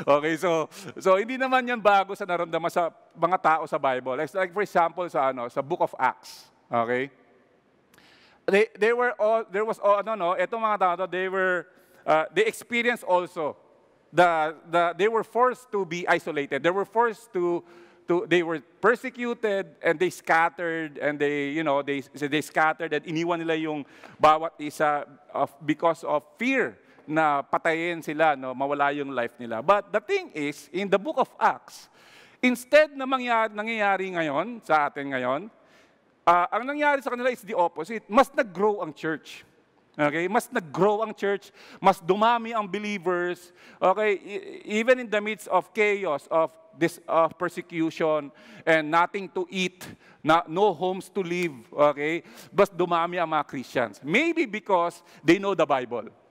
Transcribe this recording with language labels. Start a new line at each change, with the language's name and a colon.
Filipino: Okay, so hindi naman yan bago sa naramdaman sa mga tao sa Bible.
English: Like for example sa Book of Acts. Okay?
Filipino: Etong mga tao to,
English: they experienced also they were forced to be isolated. They were forced they were persecuted and they scattered and they scattered and
Filipino: iniwan nila yung bawat isa
English: because of fear
Filipino: na patayin sila, no, mawala yung life nila.
English: But the thing is, in the Book of Acts, instead
Filipino: na nangyayari ngayon sa atin ngayon, ang nangyari sa kanila
English: is the opposite.
Filipino: Mas nag-grow ang church. Okay, mas nag-grow ang church, mas dumami ang believers.
English: Okay, even in the midst of chaos, of persecution and nothing to eat, no homes to live.
Filipino: Okay, mas dumami ang mga Christians.
English: Maybe because they know the Bible.